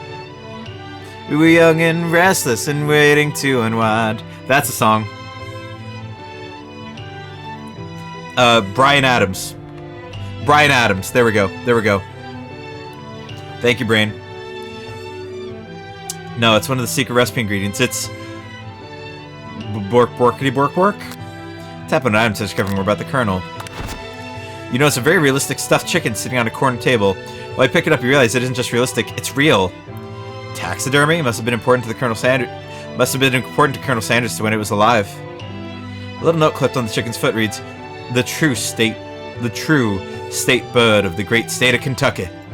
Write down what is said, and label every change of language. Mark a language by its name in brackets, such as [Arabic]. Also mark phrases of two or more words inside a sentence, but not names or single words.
[English] We were young and restless and waiting to unwind. That's a song. Bryan Adams. Bryan Adams. There we go. There we go. Thank you, Brain. No, it's one of the secret recipe ingredients. It's... Borkity-bork-bork? Tap on an item to discover more about the Colonel. You notice a very realistic stuffed chicken sitting on a corner table. While you pick it up, you realize it isn't just realistic, it's real. Taxidermy must have been important to Colonel Sanders to when it was alive. A little note clipped on the chicken's foot reads, the true state bird of the great state of Kentucky.